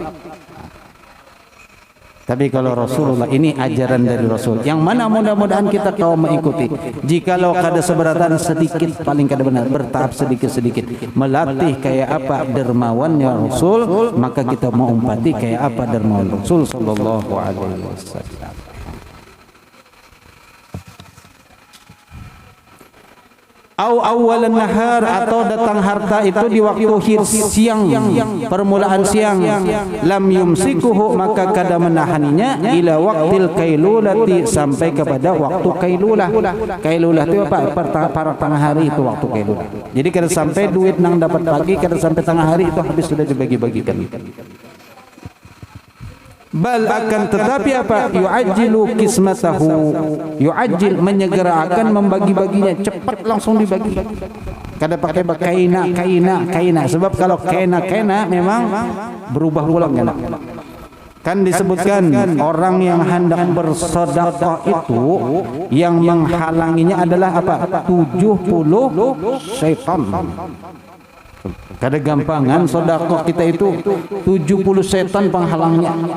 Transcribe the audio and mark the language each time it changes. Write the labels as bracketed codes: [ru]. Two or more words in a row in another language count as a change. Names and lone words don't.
[id] Tapi kalau Rasulullah, ini ajaran dari Rasul, yang mana mudah-mudahan kita kau mengikuti. [bjn] Jikalau kada seberatan sedikit, paling kada benar, bertahap sedikit-sedikit, melatih kayak apa dermawannya Rasul, maka kita mau umpati kayak apa dermawan Rasul sallallahu alaihi wasallam. [ar] أول النهار, [id] atau datang harta itu di waktu siang, permulaan siang, [ar] لم يمسكه, [id] maka kada menahaninya, [ar] إلى وقت القيلولة, [id] sampai kepada waktu kailulah. Kailulah itu apa? [bjn] Para tengah hari itu waktu kailulah. Jadi kada sampai duit nang dapat pagi, kada sampai tengah hari itu habis sudah dibagi-bagikan. [id] Bal akan tetapi apa? [ar] يعجل قسمته، يعجل, [id] menyegerakan membagi-baginya, cepat langsung dibagi. [bjn] Kada pakai kaina. Sebab kalau kaina memang berubah ulang kan. [id] Kan disebutkan orang yang hendak bersedekah itu yang menghalanginya adalah apa? 70 setan. [bjn] Kada gampangan sedekah kita itu 70 setan penghalangnya.